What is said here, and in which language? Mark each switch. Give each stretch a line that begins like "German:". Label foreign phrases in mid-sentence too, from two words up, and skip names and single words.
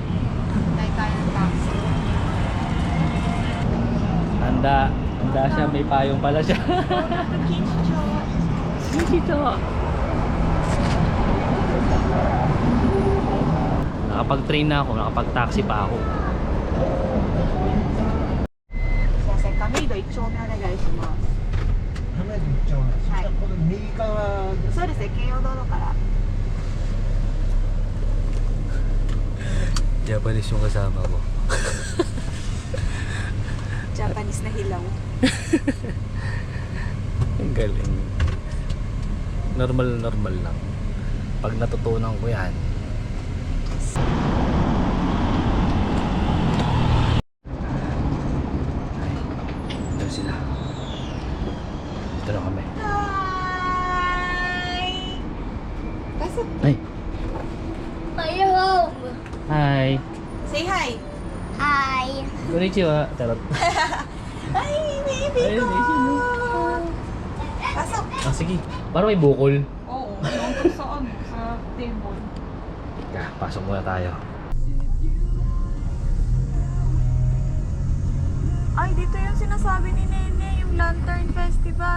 Filipino: Tayo ng taxi. Handa siya, may payong pala siya. Kinchicho. Nakapag-train na ako, nakapag-taxi pa ako.
Japanese: すいません、亀戸1丁目お願いします。亀戸一丁目。はいこの右側です。そうですね、京葉道路から。
Filipino: Japanese yung kasama ko. Japanese na hilaw. Ang galing. Normal lang. Pag natutunan ko yan. Ito sila. Ito na kami. Hi! Pasok. Ay!
English: My home. Hi! Say hi! Hi. Konnichiwa! Tarot. Hi, baby
Filipino: Ayun, ko! may sino. Pasok! Ah, sige. Parang may bukol. Oo, nandun sa table. Pasok muna tayo. Ay, dito yung sinasabi ni Nene, yung Lantern Festival.